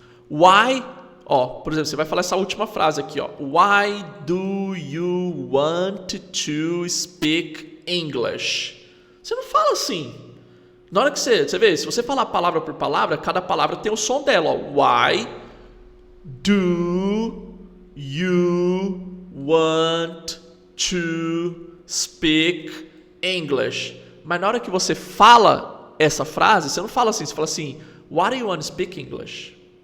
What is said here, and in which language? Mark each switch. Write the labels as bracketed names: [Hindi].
[Portuguese] Why, ó, por exemplo, você vai falar essa última frase aqui, ó. [English] Why do you want to speak English? [Portuguese] Você não fala assim. Na hora que você vê, se você falar palavra por palavra, cada palavra tem o som dela, ó. [English] Why do you want to speak English? [Portuguese] Mas na hora que você fala essa frase, você não fala assim, você fala assim, [English] why do you want to speak English?